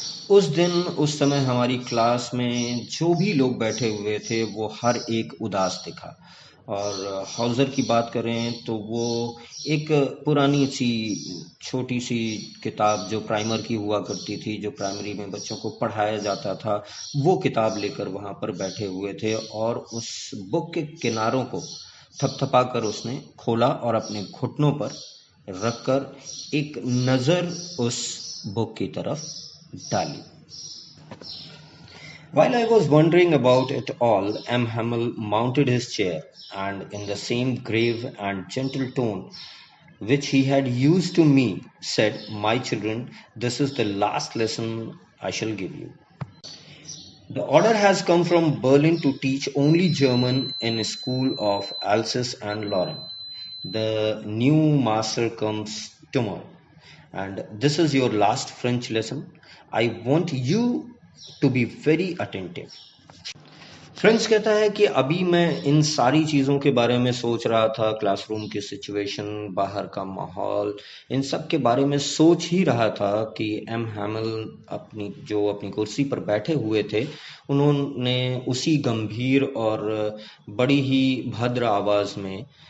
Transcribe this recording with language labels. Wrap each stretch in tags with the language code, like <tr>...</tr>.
<hi>उस दिन उस समय हमारी क्लास में जो भी लोग बैठे हुए थे वो हर एक उदास दिखा। और हाउज़र की बात करें तो वो एक पुरानी सी छोटी सी किताब जो प्राइमर की हुआ करती थी, जो प्राइमरी में बच्चों को पढ़ाया जाता था, वो किताब लेकर वहाँ पर बैठे हुए थे। और उस बुक के किनारों को थपथपा कर उसने खोला और अपने घुटनों पर रखकर एक नज़र उस बुक की तरफ डाली।</hi> <en>While I was wondering about it all, M. Hamel mounted his chair and, in the same grave and gentle tone which he had used to me, said, "My children, this is the last lesson I shall give you. The order has come from Berlin to teach only German in a school of Alsace and Lorraine. The new master comes tomorrow, and this is your last French lesson. I want you to be very attentive."</en> <hi>Friends कहता है कि अभी मैं इन सारी चीज़ों के बारे में सोच रहा था, क्लासरूम की सिचुएशन, बाहर का माहौल, इन सब के बारे में सोच ही रहा था कि एम हैमल अपनी कुर्सी पर बैठे हुए थे, उन्होंने उसी गंभीर और बड़ी ही भद्र आवाज़ में</hi>